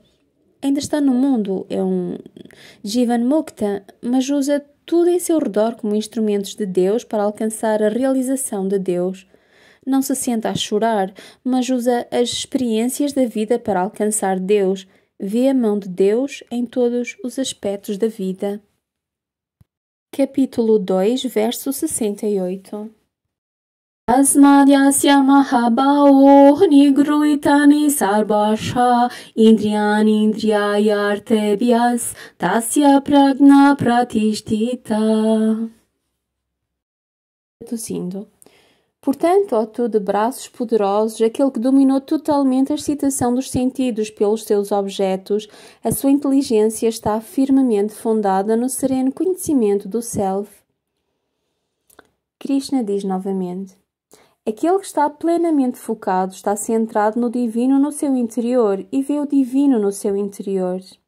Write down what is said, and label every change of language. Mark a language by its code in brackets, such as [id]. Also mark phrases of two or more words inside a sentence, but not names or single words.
[pt] Ainda está no mundo, é um [sa] Jivan Mukta, [pt] mas usa tudo em seu redor como instrumentos de Deus para alcançar a realização de Deus. Não se senta a chorar, mas usa as experiências da vida para alcançar Deus. Vê a mão de Deus em todos os aspectos da vida. Capítulo 2, verso 68. [sa] Asmadyasya mahabao nigruitani sarvasha indriyani indriyayartebhyas tasya prajna pratishtita. [pt] Traduzindo. Portanto, ó tu de braços poderosos, aquele que dominou totalmente a excitação dos sentidos pelos seus objetos, a sua inteligência está firmemente fundada no sereno conhecimento do Self. Krishna diz novamente, aquele que está plenamente focado está centrado no divino no seu interior e vê o divino no seu interior.